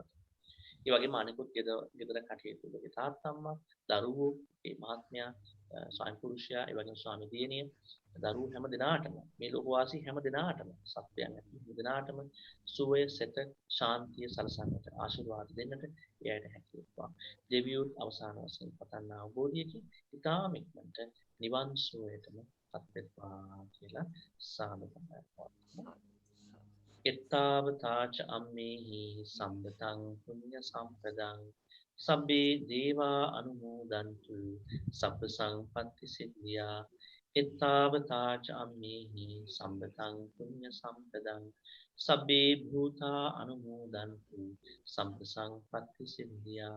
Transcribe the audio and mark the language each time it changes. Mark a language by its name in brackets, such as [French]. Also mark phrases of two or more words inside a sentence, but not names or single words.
[Sinhala] ඒ වගේම අනිකුත් ගෙදර කටයුතු ඔබගේ තාත්තම්මා, දරුවෝ, ඒ මහත්මයා, ස්වාමි පුරුෂයා, ඒ වගේම ස්වාමි දියණිය, දරුවෝ හැම දිනාටම මේ ලෝකවාසී හැම දිනාටම සත්‍යයන් හැම දිනාටම සුවය, සෙත, ශාන්තිය සලසන්නට ආශිර්වාද දෙන්නට එයට හැකියේවා. දෙවියෝ අවසාන වශයෙන් පතන අවබෝධයකින් ඊටාම ඉක්මනට නිවන් සුවයටම පත් වෙත්වා කියලා සාදුකාරයක් පවත්වනවා. [Pali] එත්තාවතාච අම්මේහි සම්බතං පුඤ්ඤ සම්පදං සබ්බේ දේවා අනුමෝදන්තු සබ්බ සංපත්ති සිද්ධියා. එත්තාවතාච අම්මේහි සම්බතං පුඤ්ඤ සම්පදං සබ්බේ භූතා අනුමෝදන්තු සබ්බ සංපත්ති සිද්ධියා.